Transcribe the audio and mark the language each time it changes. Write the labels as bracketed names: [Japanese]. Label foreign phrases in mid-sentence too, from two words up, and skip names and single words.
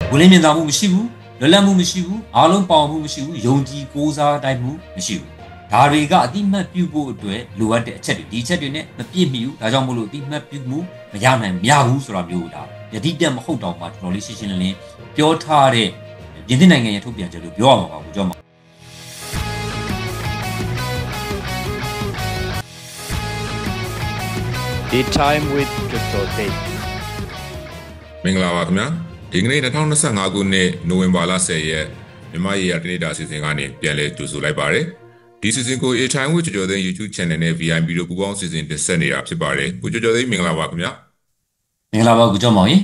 [Burmese] ဝင်လင်းမြင်သာမှုမရှိဘူးလွတ်လပ်မှုမရှိဘူးအားလုံးပေါအောင်မှုမရှိဘူးယုံကြည်ကိုးစားတိုင်းမှုမရှိဘူးဒါတွေကအတိမတ်ပြုဖို့အတွက်လိုအပ်တဲ့အချက်တွေဒီအချက်တွေနဲ့မပြည့်မီဘူးဒါကြောင့်မို့လို့အတိမတ်ပြုမှုမရနိုင်မရဘူးဆိုတာမျိုးဒါယတိပြတ်မဟုတ်တော့မှတော်တော်လေးရှင်းရှင်းလင်းလင်းပြောထားတဲ့ပြင်သစ်နိုင်ငံရဲ့ထုတ်ပြန်ချက်လို့ပြောရမှာပါကိုကြောက်မှာ The time with Dr. Day မင်္ဂလာပါခင်ဗျာဒီကနေ့2025ခုနှစ်နိုဝင်ဘာလ10ရက်မြန်မာရေးရတနေ့တာအစီအစဉ်ကနေပြန်လည်ကြိုဆိုလိုက်ပါတယ်ဒီစီစဉ်ကို A Time with Dr. Day YouTube Channel နဲ့ VIP တို့ပူးပေါင်းစီစဉ်တင်ဆက်နေတာဖြစ်ပါတယ်ကိုကျော်သိန်းမင်္ဂလာပါခင်ဗျာ မင်္ဂလာပါကိုကျော်မောင်ရေ